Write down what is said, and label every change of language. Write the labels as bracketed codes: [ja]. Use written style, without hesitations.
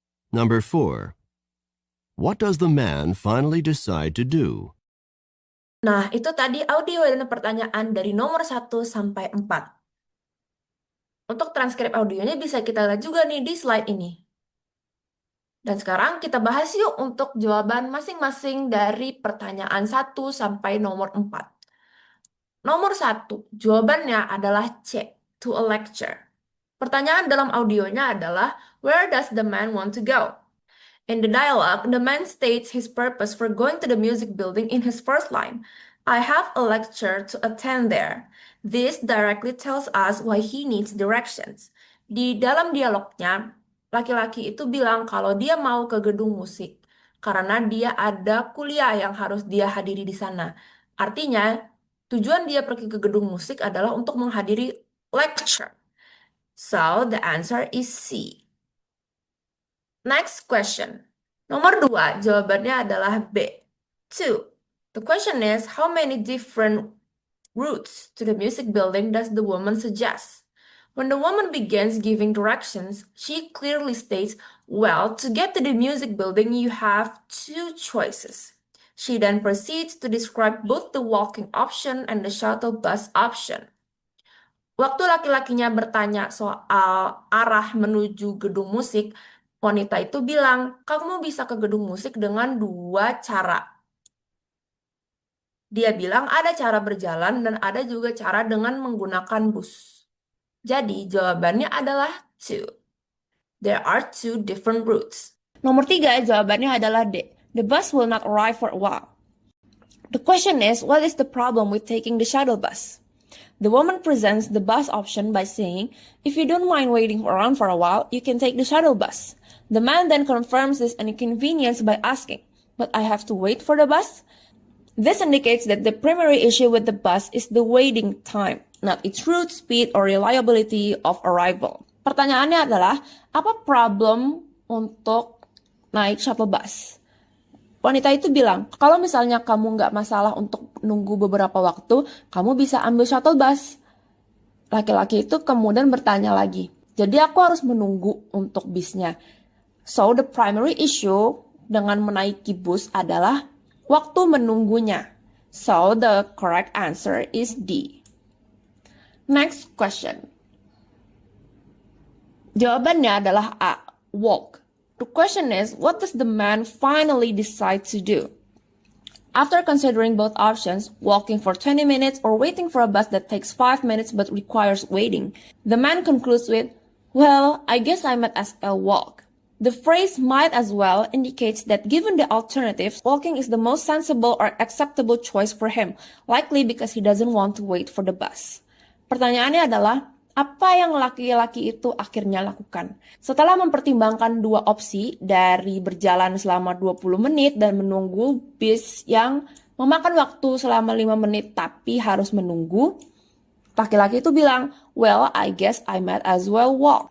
[en] Number 4. What does the man finally decide to do? [id] Nah, itu tadi audio dan pertanyaan dari nomor 1 sampai 4. Untuk transkrip audionya bisa kita lihat juga nih di slide ini. Dan sekarang kita bahas yuk untuk jawaban masing-masing dari pertanyaan 1 sampai nomor 4. Nomor 1, jawabannya adalah C, [en] to a lecture. [id] Pertanyaan dalam audionya adalah, [en] where does the man want to go? In the dialogue, the man states his purpose for going to the music building in his first line. I have a lecture to attend there. This directly tells us why he needs directions. [id] Di dalam dialognya, laki-laki itu bilang kalau dia mau ke gedung musik karena dia ada kuliah yang harus dia hadiri di sana. Artinya, tujuan dia pergi ke gedung musik adalah untuk menghadiri lecture. [en] So, the answer is C. Next question. [id] Nomor 2, jawabannya adalah B. 2. [en] The question is, how many different routes to the music building does the woman suggest? When the woman begins giving directions, she clearly states, well, to get to the music building, you have two choices. She then proceeds to describe both the walking option and the shuttle bus option. Waktu laki-lakinya bertanya soal arah menuju gedung musik, wanita itu bilang, kamu bisa ke gedung musik dengan dua cara. Dia bilang ada cara berjalan dan ada juga cara dengan menggunakan bus. Jadi jawabannya adalah 2. There are two different routes. [id] Nomor 3, jawabannya adalah D. [en] The bus will not arrive for a while. The question is, what is the problem with taking the shuttle bus? The woman presents the bus option by saying, if you don't mind waiting around for a while, you can take the shuttle bus. The man then confirms this inconvenience by asking, but I have to wait for the bus? This indicates that the primary issue with the bus is the waiting time, not its route, speed, or reliability of arrival. [id] Pertanyaannya adalah, apa problem untuk naik shuttle bus? Wanita itu bilang, kalau misalnya kamu nggak masalah untuk nunggu beberapa waktu, kamu bisa ambil shuttle bus. Laki-laki itu kemudian bertanya lagi, jadi aku harus menunggu untuk bisnya. [en] So, the primary issue [id] dengan menaiki bus adalah waktu menunggunya. [en] So, the correct answer is D. Next question. [id] Jawabannya adalah A, walk. [en] The question is, what does the man finally decide to do? After considering both options, walking for 20 minutes or waiting for a bus that takes 5 minutes but requires waiting, the man concludes with, well, I guess I might as well walk. The phrase might as well indicates that given the alternatives, walking is the most sensible or acceptable choice for him, likely because he doesn't want to wait for the bus. [id] Pertanyaannya adalah, apa yang laki-laki itu akhirnya lakukan? Setelah mempertimbangkan dua opsi dari berjalan selama 20 menit dan menunggu bis yang memakan waktu selama 5 menit tapi harus menunggu, laki-laki itu bilang, [en] well, I guess I might as well walk.